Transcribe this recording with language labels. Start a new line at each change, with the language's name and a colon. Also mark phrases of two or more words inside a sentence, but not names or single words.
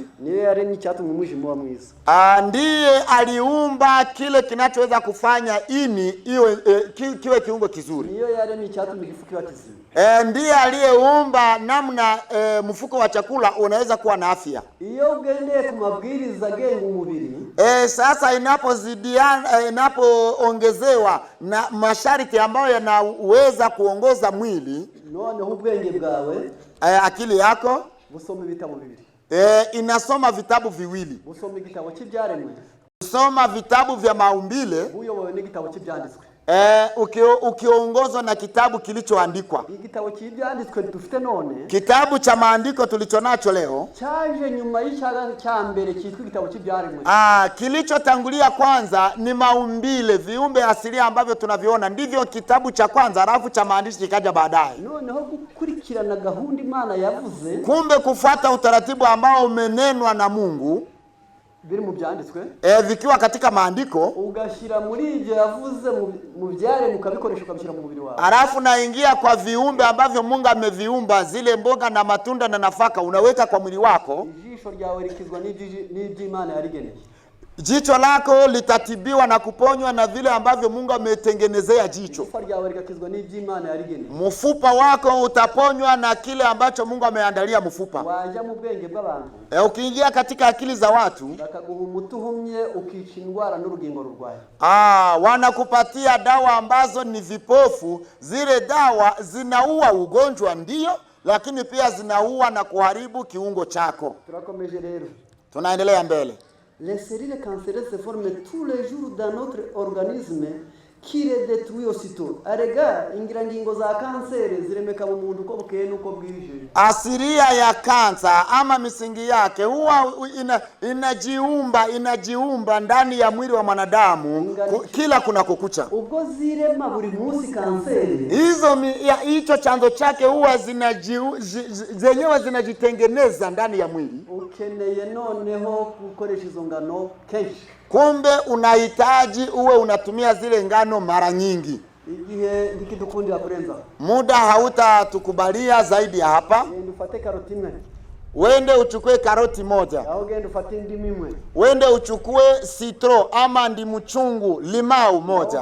Kinyarwanda: niyo yaremye icyatumye umwijima wa mwiza.
Swahili: Ndiye aliumba kile kinachoweza kufanya ini iwe kiwe kiungo kizuri.
Kinyarwanda: Niyo yaremye icyatumye igifu kiba kizima.
Swahili: Ndiye aliyeumba namna mfuko wa chakula unaweza kuwa na afya.
Kinyarwanda: Iyo ugendeye ku mabwiriza agenga umubiri,
Swahili: sasa inapoongezewa na masharti ambayo yanaweza kuongoza mwili,
Kinyarwanda: noneho ubwenge bwawe,
Swahili: akili yako
Kinyarwanda: busoma ibitabo bibiri.
Swahili: Inasoma vitabu viwili.
Kinyarwanda: Busoma igitabo cy'ibyaremwe,
Swahili: usoma vitabu vya maumbile,
Kinyarwanda: uyobowe n'igitabo cy'ibyanditswe.
Swahili: Ukiongozwa na kitabu kilichoandikwa.
Kinyarwanda: Igitabo cy'ibyanditswe dufite none,
Swahili: kitabu cha maandiko tulichonacho leo,
Kinyarwanda: cyaje nyuma y'icyaga cya mbere cyitwa igitabo cy'ibyaremwe.
Swahili: Kilichotangulia kwanza ni maumbile, viumbe asilia ambavyo tunaviona, ndivyo kitabu cha kwanza, alafu cha maandishi kikaja baadaye.
Kinyarwanda: Noneho gukurikirana gahunda Imana yavuze,
Swahili: kumbe kufuata utaratibu ambao umenenwa na Mungu,
Kinyarwanda: biri mu byanditswe,
Swahili: vikiwa katika maandiko,
Kinyarwanda: ugashyira muri ibyo yavuze mu byaremwe, ukabikoresha ukabishyira mu mubiri wawe.
Swahili: Alafu naingia kwa viumbe ambavyo Mungu ameviumba, zile mboga na matunda na nafaka, unaweka kwa mwili wako.
Kinyarwanda: Ijisho ryawe likizwa n'ibyo Imana yarigeneye.
Swahili: Jicho lako litatibiwa na kuponywa na vile ambavyo Mungu ametengenezea jicho. Mfupa wako utaponywa na kile ambacho Mungu ameandalia mfupa.
Kinyarwanda: Waja mu bwenge bw'abantu,
Swahili: ukiingia katika akili za watu,
Kinyarwanda: bakaguha umuti uhumye ukica indwara n'urugingo rurwaye.
Swahili: Wanakupatia dawa ambazo ni vipofu. Zile dawa zinaua ugonjwa ndio, lakini pia zinaua na kuharibu kiungo chako.
Kinyarwanda: Turakomeje rero.
Swahili: Tunaendelea mbele.
French: Les cellules cancéreuses se forment tous les jours dans notre organisme qui les détruit aussitôt.
Kinyarwanda: Arega ingirangingo za kanseri ziremeka mu muntu uko bukeye nuko bwije.
Swahili: Asilia ya kansa ama misingi yake huwa inajiumba ndani ya mwili wa mwanadamu kila kuna kukucha.
Kinyarwanda: Ubwo zirema buri munsi kanseri,
Swahili: hicho chanzo chake huwa zenyewe zinajitengeneza ndani ya mwili.
Kinyarwanda: Ukeneye noneho gukoresha izo ngano kenshi.
Swahili: Kumbe unahitaji uwe unatumia zile ngano mara nyingi.
Kinyarwanda: Igihe ndikidukundira kurenza,
Swahili: muda hautatukubalia zaidi ya hapa.
Kinyarwanda: Ufate karoti imwe,
Swahili: wende uchukue karoti moja.
Kinyarwanda: Ufate ndimu imwe,
Swahili: wende uchukue citro ama ndimu chungu limau moja.